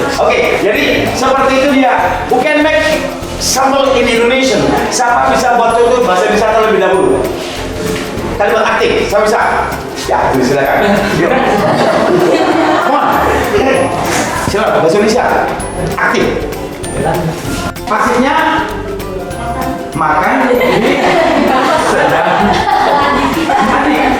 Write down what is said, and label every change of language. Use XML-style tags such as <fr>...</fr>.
<id>Oke, jadi seperti itu dia.</id> <en>We can make sample in Indonesian.</en> <id>Siapa bisa buat contoh bahasa Indonesia terlebih dahulu? Kalimat aktif, siapa bisa? Ya, silakan.</id> <en>Come on.</en> <id>Silakan bahasa Indonesia. Aktif. Pasifnya makan di sedang mandi.</id>